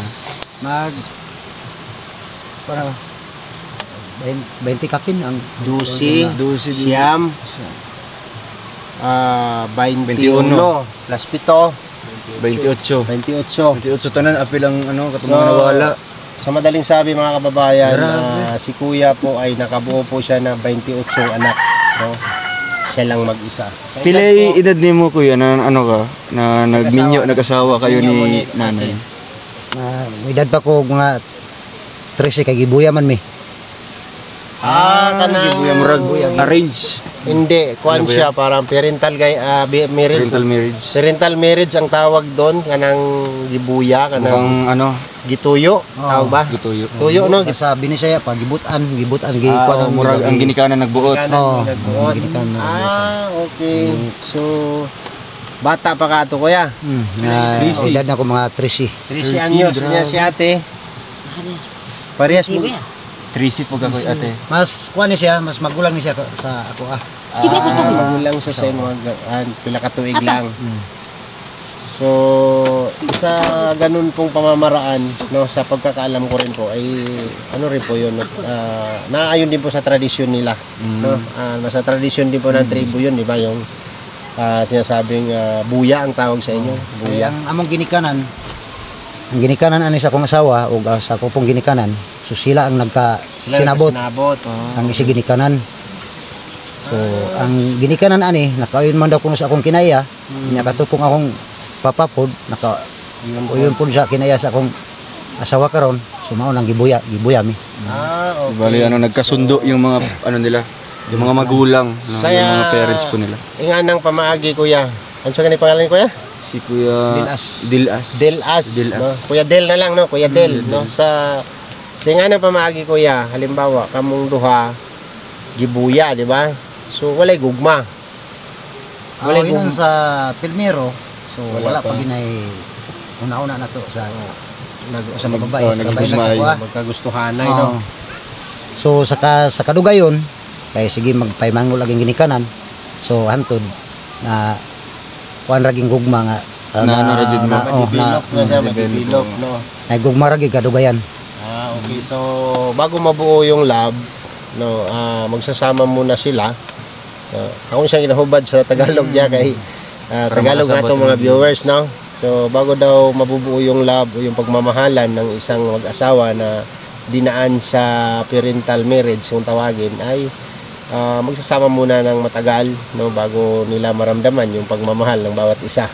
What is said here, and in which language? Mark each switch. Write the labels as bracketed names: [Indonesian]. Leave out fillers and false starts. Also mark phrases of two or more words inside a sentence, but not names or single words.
[Cebuano] Mag para 20 kapin ang 12, Dusi. siyam, 21 plus 7, 28. 28. 28 tanan apil ang katong So, mga nawala. [Filipino] Sa madaling sabi mga kababayan, Grabe. si kuya po ay nakabuo po siya ng 28 anak. No? Siya lang mag-isa. Sa [Cebuano] Pila [Filipino] edad po, [Cebuano] edad nimo kuya na nagminyo, [Filipino] nag-asawa kayo [Cebuano] Minyo mo ni ni nanay. edad pa ko mga 13 kay gibuya man mi. kanang Kuya murag arrange. [Filipino] hindi, kuan Ano ba siya parang [English] parental marriage. Parental marriage. Parental marriage [Cebuano] ang tawag doon, kanang gibuya, kanang [Filipino] Mukhang [Cebuano] gituyo, tawag ba? gutuyo. Tuyo no, Sabi ni siya pa gibutan gikuan ang Murag ang ginikanan nagbuot. Kanang Oo, nagbuot. ginikanan na Okay. So, bata pa ka to kuya. na 13. edad na ko mga 13. 13 anyos. Niya si ate. Parehas mo. [Filipino] 30 po ako ate. [Cebuano] Mas kuan ni siya, mas magulang ni siya sa ako Magulang sa mga pila ka tuig lang. [Filipino] So, sa ganun pong pamamaraan, no, sa pagkakaalam ko rin po, ay ano rin po yun, naayon din po sa tradisyon nila. No? Nasa tradisyon din po ng tribo yun, di ba? Yung sinasabing buya ang tawag sa inyo. Kaya Buya. [Cebuano] ang among ginikanan ani sa akong asawa ug sa ako pong ginikanan, so sila ang sinabot Sinabot. ang isi ginikanan. So ang ginikanan ani nakayon man daw kuno sa akong kinaya, nya katupong akong papapod uyon pud sa kinaya sa akong asawa karon, so mao nang gibuya mi. Okay. [Filipino] Bali nagkasundo yung mga nila, yung mga magulang, yung mga parents po nila. [Cebuano] Inganang pamaagi kuya. [Filipino] Ano sa kanil pangalan kuya? Si Kuya Dilas. Dilas. Del As. No? [Cebuano] Kuya Del na lang no, Kuya Del no sa Sa nga na pamaagi kuya, halimbawa kamong duha gibuya, di ba? So walay gugma. Wala Walay yun gugma. sa Pilmero. So Wala wala pa. pa ginay una-una na to sa Nag- sa babae, sa babae nagugusmay. sa kuha. magkagustuhanay, Oo. no? So sa kadugayon kay sige magpaymangno laging ginikanan. So hantod na kuan raging gugma nga Na ano ra jud mo? Develop na siya, ma-develop, no? Ay gugma raging kadugayan. Okay. So, [Filipino] bago mabuo yung lab, no, magsasama muna sila. [Cebuano] Ako siyang inahubad sa Tagalog niya kay Tagalog nga itong mga viewers, no? [Filipino] So, bago daw mabubuo yung lab o yung pagmamahalan ng isang mag-asawa na dinaan sa [English] parental marriage, [Filipino] kung tawagin, ay magsasama muna ng matagal, no, bago nila maramdaman yung pagmamahal ng bawat isa.